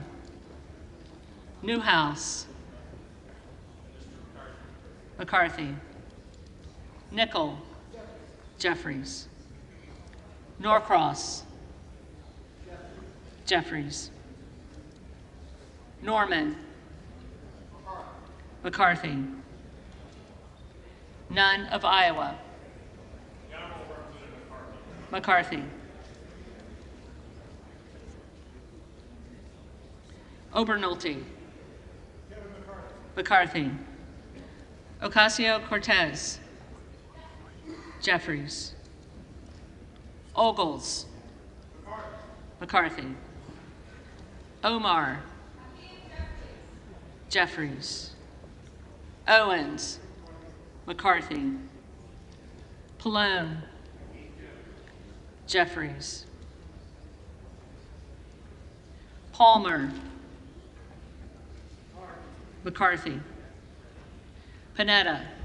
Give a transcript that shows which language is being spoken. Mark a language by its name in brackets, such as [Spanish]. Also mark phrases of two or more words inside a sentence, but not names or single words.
[English] Newhouse. McCarthy. Nickel. Jeffries. Norcross. Jeffries. Norman. McCarthy. None of Iowa. McCarthy. Obernolte. McCarthy. Ocasio-Cortez. Jeffries. Ogles. McCarthy. Omar. Jeffries. Owens. McCarthy. Pallone. Jeffries. Palmer. McCarthy. Panetta.